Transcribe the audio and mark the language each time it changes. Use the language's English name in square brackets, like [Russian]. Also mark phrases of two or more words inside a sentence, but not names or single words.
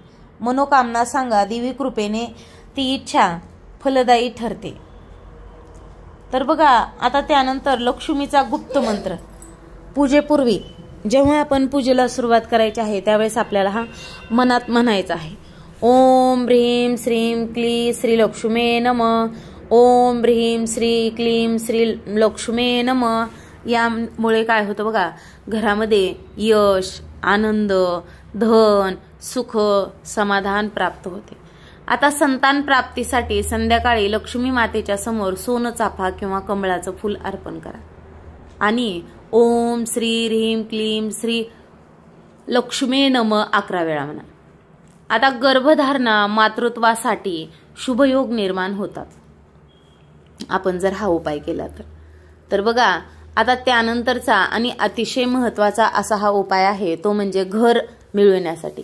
[Marathi] मनोकामना सांगा, देवी कृपेने ती इच्छा फलदायी ठरते. तर बघा, आता त्यानंतर लक्ष्मीचा गुप्त मंत्र. पूजेपूर्वी जेव्हा आपण पूजेला सुरुवात करायची आहे त्यावेळेस आपल्याला हा मनात म्हणायचा आहे. [Sanskrit] ओम ह्रीं श्रीं क्लीं श्री लक्ष्मी नमः. ओम ह्रीं श्री क्लीं श्री लक्ष्मी नमः. [Marathi] यामुळे काय होतं बघा, घरामध्ये यश, आनंद, धन, सुख, समाधान प्राप्त होते. आता संतान प्राप्तीसाठी संध्याकाळी लक्ष्मी मातेच्या समोर सोनं चाफा किंवा कमळाचं फूल अर्पण करा आणि [Sanskrit] ओम श्री ह्रीं क्लीं श्री लक्ष्मी नमः [Marathi] 11 वेळा म्हणा. आता गर्भधारणा, मातृत्वासाठी शुभयोग निर्माण होतात आपण जर हा उपाय केला तर. बघा, आता त्यानंतरचा आणि अतिशय महत्वाचा असा हा उपाय आहे, तो म्हणजे घर मिळवण्यासाठी.